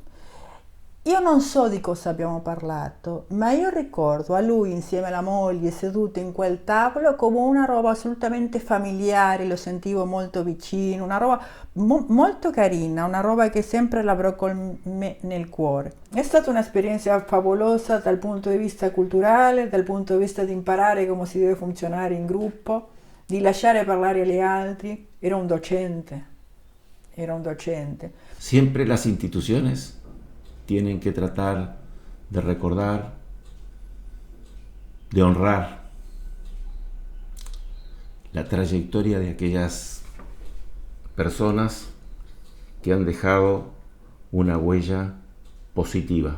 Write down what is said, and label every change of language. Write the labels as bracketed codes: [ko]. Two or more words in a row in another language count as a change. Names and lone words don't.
[it] Io non so di cosa abbiamo parlato, ma io ricordo a lui insieme alla moglie seduti in quel tavolo come una roba assolutamente familiare, lo sentivo molto vicino, una roba molto carina, una roba che sempre l'avrò con me nel cuore. È stata un'esperienza favolosa dal punto di vista culturale, dal punto di vista di imparare come si deve funzionare in gruppo, di lasciare parlare agli altri. Era un docente. [es] Siempre las instituciones tienen que tratar de recordar, de honrar la trayectoria de aquellas personas que han dejado una huella positiva.